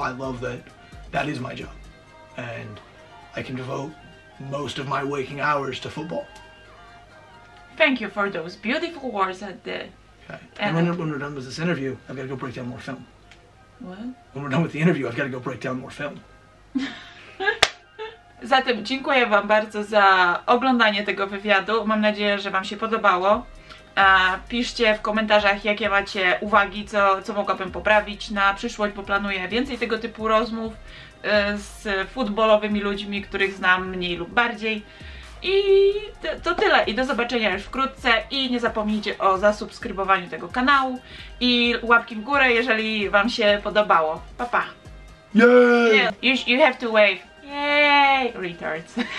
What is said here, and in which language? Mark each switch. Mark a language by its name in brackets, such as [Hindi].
[English] I love that that is my job. And I can devote most of my waking hours to football. Thank you for those beautiful words at the Okay. And when we're done with this interview, I've got to go break down more film. What? When we're done with the interview, I've got to go break down more film. [Polish] Zatem dziękuję Wam bardzo za oglądanie tego wywiadu. Mam nadzieję, że Wam się podobało. Piszcie w komentarzach, jakie macie uwagi, co mogłabym poprawić na przyszłość, bo planuję więcej tego typu rozmów z futbolowymi ludźmi, których znam mniej lub bardziej. I to tyle. I do zobaczenia już wkrótce. I nie zapomnijcie o zasubskrybowaniu tego kanału i łapki w górę, jeżeli Wam się podobało. Pa, pa! Yay! [English] You have to wave. Yay! Retards.